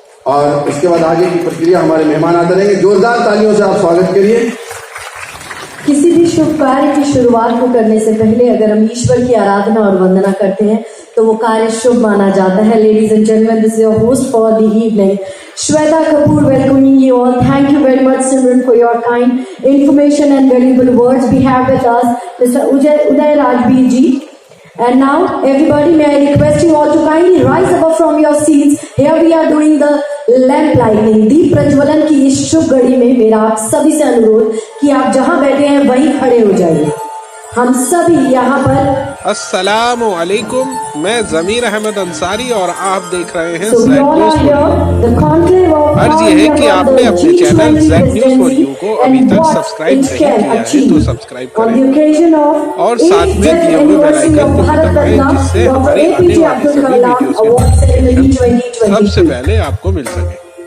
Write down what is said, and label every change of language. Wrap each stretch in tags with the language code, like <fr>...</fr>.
<hi>और उसके बाद आगे की प्रक्रिया हमारे मेहमान आते रहेंगे। जोरदार तालियों से आप स्वागत करिए। किसी भी शुभ कार्य की शुरुआत को करने से पहले अगर हम ईश्वर की आराधना और वंदना करते हैं तो वो कार्य शुभ माना जाता है।</hi> <en>Ladies and gentleman, this is your host for the evening, Shweta Kapoor, welcoming you all. Thank you very much, Simran, for your kind information and valuable words. We have with us Mr. Uday Rajbir ji. And now, everybody, may I request you all to kindly rise above from your seats. Here we are doing the lamp lighting.</en> <hi>दीप प्रज्वलन की इस शुभ घड़ी में मेरा आप सभी से अनुरोध कि आप जहां बैठे हैं वहीं खड़े हो जाइए। हम सभी यहाँ पर अस्सलामु अलैकुम, मैं जमीर अहमद अंसारी और आप देख रहे हैं जेड न्यूज फॉर यू। अर्ज यह है कि आपने अपने channel Z news for you को अभी तक सब्सक्राइब नहीं किया है तो सब्सक्राइब करें और साथ में दिए हुए बेल आइकन को भी दबाएं, जिससे हमारी आने वाली सभी वीडियोस के नोटिफिकेशन सबसे पहले आपको मिल सके।</hi>